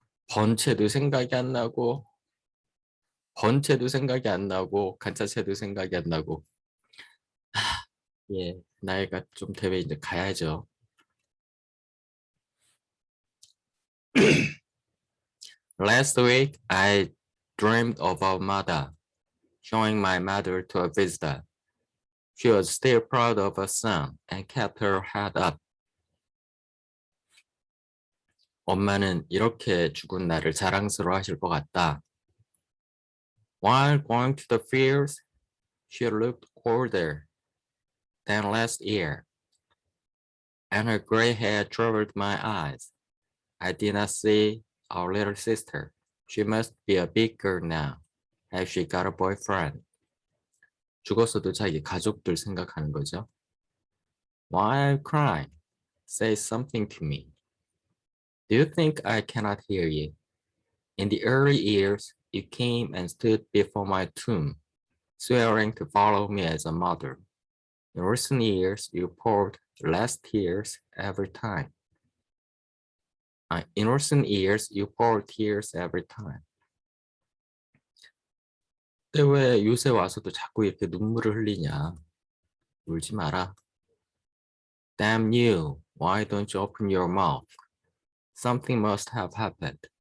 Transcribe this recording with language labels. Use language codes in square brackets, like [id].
[ko] 번체도 생각이 안 나고, 번체도 생각이 안 나고, 간짜체도 생각이 안 나고. 예, 나이가 좀 되면 이제 가야죠. [en] Last week, I dreamed of our mother, showing my mother to a visitor. She was still proud of her son and kept her head up. [ko] 엄마는 이렇게 죽은 나를 자랑스러워하실 것 같다. [en] While going to the fields, she looked older than last year, and her gray hair troubled my eyes. I did not see our little sister. She must be a big girl now. Has she got a boyfriend? [ko] 죽었어도 자기 가족들 생각하는 거죠. [en] While crying, say something to me. Do you think I cannot hear you? In the early years, you came and stood before my tomb, swearing to follow me as a mother. In recent years, you poured less tears every time. In recent years, you poured tears every time. [ko] 근데 왜 요새 와서도 자꾸 이렇게 눈물을 흘리냐? 울지 마라. [en] Damn you, why don't you open your mouth? Something must have happened.